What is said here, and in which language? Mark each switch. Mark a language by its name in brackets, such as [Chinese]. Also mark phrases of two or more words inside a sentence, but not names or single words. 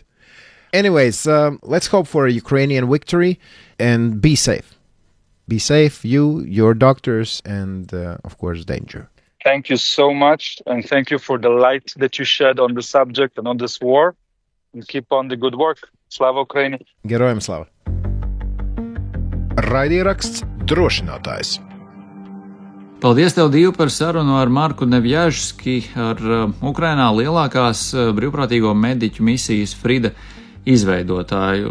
[English] Anyways, let's hope for a Ukrainian victory and be safe. Be safe, you, your doctors, and of course, Danger. Thank you so much. And thank you for the light that you shed on the subject and on this war. And keep on the good work. [Ukrainian] Slava Ukraini. Gerojam slava. [Latvian] Raidieraksts drošinātājs. Paldies tev, Dīv, par sarunu ar Marku Neviazhsky, ar Ukrainā lielākās brīvprātīgo mediķu misijas FRIDA izveidotāju.